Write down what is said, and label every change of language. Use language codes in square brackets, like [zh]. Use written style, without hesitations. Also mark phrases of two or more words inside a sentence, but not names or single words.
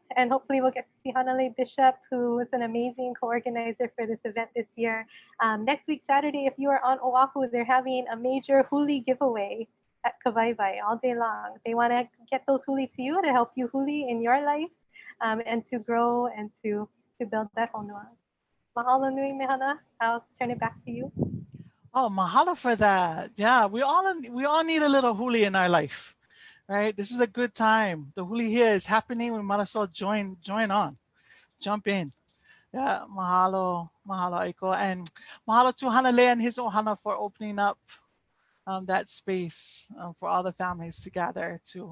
[en] And hopefully we'll get to see Hanalei Bishop, who was an amazing co-organizer for this event this year. Next week, Saturday, if you are on Oahu, they're having a major huli giveaway at Kawaiwai all day long. They want to get those huli to you to help you huli in your life and to grow and to build that honua. [haw] Mahalo nui mehana. [en] I'll turn it back to you. Oh, mahalo for that. Yeah, we all need a little huli in our life, right? This is a good time. The huli here is happening. We might as well join on, jump in. Yeah, mahalo, Aiko, and mahalo to Hanalei and his ohana for opening up that space for all the families to gather too.